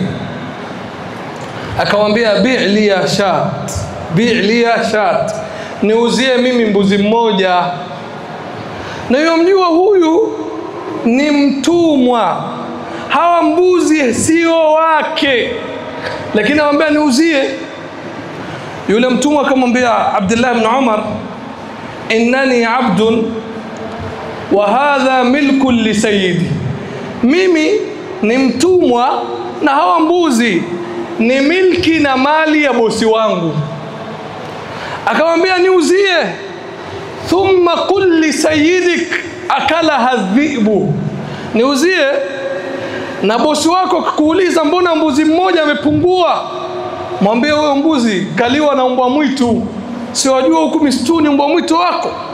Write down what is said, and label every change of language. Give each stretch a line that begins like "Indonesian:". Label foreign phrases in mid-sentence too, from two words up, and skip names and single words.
Swahili: Akamwambia
Arabic: بعلي يا شاة, بعلي يا شاة,
Swahili: niuzie mimi mbuzi mmoja. Na yomjua huyu ni mtumwa, hawa mbuzi sio wake, lakini anamwambia niuzie. Yule mtumwa akamwambia Abdullah ibn Umar,
Arabic: إنني عبد وهذا ملك لسيدي,
Swahili: mimi ni mtumwa na hawa mbuzi ni milki na mali ya bosi wangu. Akamwambia niuzie.
Arabic: ثم قل لسيدك أكلها الذئب,
Swahili: niuzie na bosi wako kukuuliza mbona mbuzi mmoja amepungua, mwambie huyo mbuzi kaliwa na mbwa mwitu, si wajua huku msituni mbwa mwitu wako.